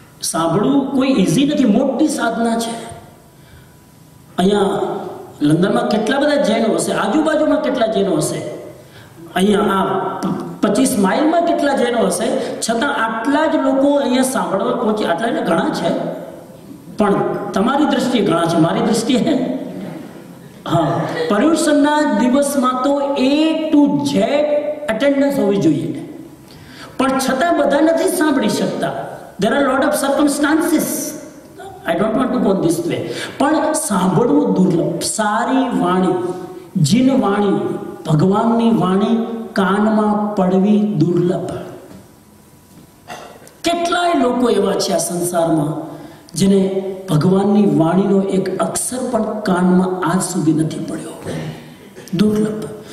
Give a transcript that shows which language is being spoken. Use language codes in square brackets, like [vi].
[gu] સાંભળવું કોઈ ઇઝી નથી, મોટી સાધના છે. અહીંયા લંડનમાં કેટલા બધા જૈનો હશે, આજુબાજુમાં કેટલા જૈનો હશે, અહીંયા આ 25 માઇલમાં કેટલા જૈનો હશે, છતાં આટલા જ લોકો અહીંયા સાંભળવા પહોંચે. આટલા એટલે ઘણા છે, પણ તમારી દ્રષ્ટિએ ઘણા છે, મારી દ્રષ્ટિએ હા, પર્યુષણના દિવસમાં તો A to Z અટેન્ડન્સ હોવી જોઈએ, પણ છતાં બધા નથી સાંભળી શકતા. [en] There are lot of circumstances. I don't want to go this way. [gu] પણ સાંભળવું દુર્લભ. સારી વાણી, જીન વાણી, ભગવાનની વાણી કાનમાં પડવી દુર્લભ. કેટલાય લોકો એવા છે આ સંસારમાં જેને ભગવાનની વાણીનો એક અક્ષર પણ કાનમાં આજ સુધી નથી પડ્યો. દુર્લભ.